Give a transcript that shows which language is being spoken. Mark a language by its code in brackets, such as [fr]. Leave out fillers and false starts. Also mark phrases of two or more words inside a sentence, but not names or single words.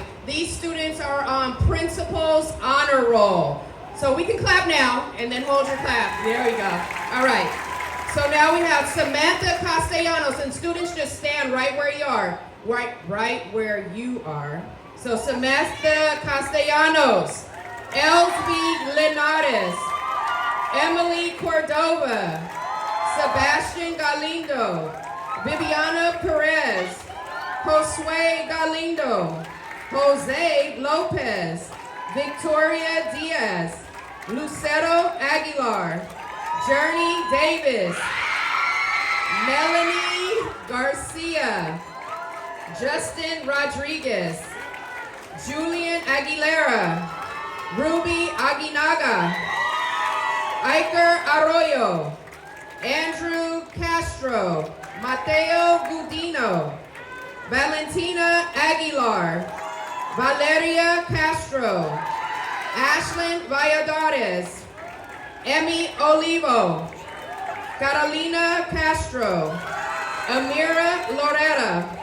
[en] These students are on Principal's Honor Roll. So we can clap now, and then hold your clap. There we go. All right. So now we have Samantha Castellanos, and students just stand right where you are. Right where you are. So Samantha Castellanos. Elsby Linares, Emily Cordova, Sebastian Galindo, Viviana Perez, Josue Galindo, Jose Lopez, Victoria Diaz, Lucero Aguilar, Journey Davis, Melanie Garcia, Justin Rodriguez, Julian Aguilera, Ruby Aguinaga, Iker Arroyo, Andrew Castro, Mateo Gudino, Valentina Aguilar, Valeria Castro, Ashlyn Valladares, Emmy Olivo, Carolina Castro, Amira Loretta,